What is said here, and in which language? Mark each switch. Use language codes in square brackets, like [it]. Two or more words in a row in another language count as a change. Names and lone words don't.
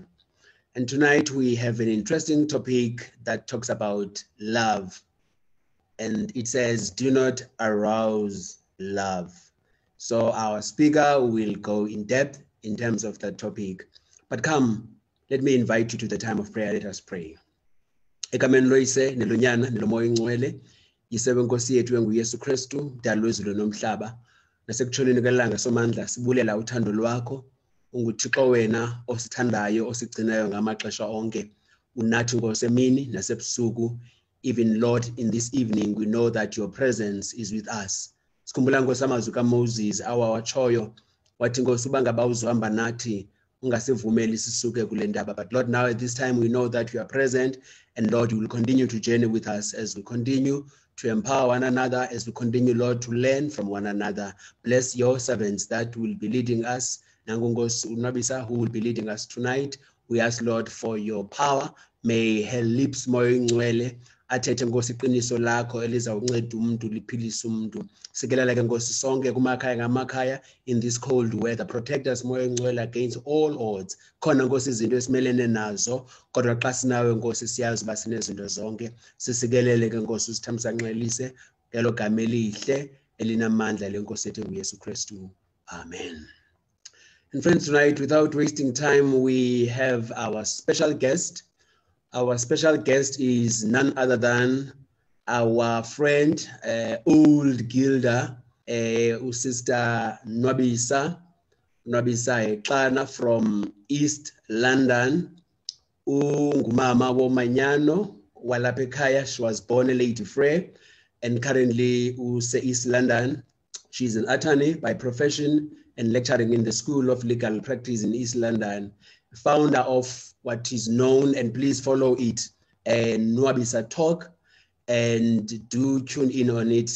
[en] And tonight we have an interesting topic that talks about love. And it says, do not arouse love. So our speaker will go in depth in terms of that topic. But come, let me invite you to the time of prayer. Let us pray. [xh] Egameni loyise nelonyana nelomoya ingcwele yisebe Nkosi yethu enguYesu Kristu mdali wezulu nomhlaba nasekutshoneni kwelanga somandla sibulela uthando lwakho unguThixo wena osithandayo osigcinayo ngamaxesha onke unathi Nkosi emini nasebusuku. [en] Even Lord, in this evening, we know that your presence is with us. [xh] Sikhumbula Nkosi amazwi kaMoses awawatshoyo wathi Nkosi uba ngaba uzohamba nathi ungasivumeli sisuke kule ndaba. [en] But Lord, now at this time we know that you are present, and Lord, you will continue to journey with us as we continue to empower one another, as we continue, Lord, to learn from one another. Bless your servants that will be leading us. Nangongos Unabisa, who will be leading us tonight. We ask, Lord, for your power. May her lips [xh] moya ingcwele athethe Nkosi iqiniso lakho elizawunceda umuntu liphilise umuntu. Sikelela ke Nkosi sonke kumakhaya ngamakhaya [en] in this cold weather. Protect us [xh] moya ingcwele [en] against all odds. [xh] Khona Nkosi izinto esimelene nazo, kodwa xa sinawe Nkosi siyazi uba sinezinto zonke. Sisikelele ke Nkosi usithambisa nxelise ngelo gama elihle elinamandla lenkosi yethu uYesu Kristu. Amen. [en] And friends, tonight, without wasting time, we have our special guest. Our special guest is none other than our friend, old Gilder, Sister Nwabisa Xana from East London. [xh] Ungumama womanyano walapha ekhaya. [en] She was born a Lady Frey and currently East London. She's an attorney by profession and lecturing in the School of Legal Practice in East London. Founder of what is known, and please follow it, Nwabisa Talk, and do tune in on it.